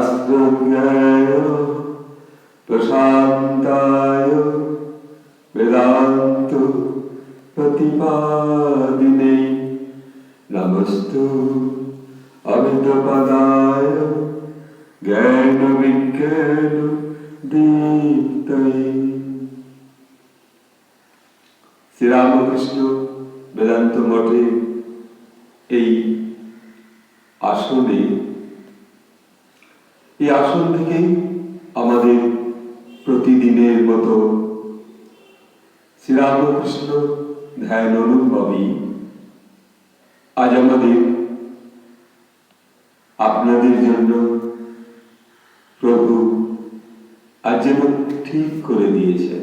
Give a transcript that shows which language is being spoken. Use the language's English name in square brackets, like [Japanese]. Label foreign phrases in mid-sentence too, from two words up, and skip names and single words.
[Sanskrit] शास्त्रज्ञाय प्रशान्ताय वेदान्त प्रतिपादिने नमस्तु अमितपदाय ज्ञान विज्ञान दीप्तये। [Bangla] শ্রী রামকৃষ্ণ বেদান্ত মঠে এই আসনে, এই আসন থেকে আমাদের প্রতিদিনের মতো শ্রীরামকৃষ্ণ ধ্যান অনুভবী আজ আমাদের আপনাদের জন্য প্রভু আজ যেন ঠিক করে দিয়েছেন।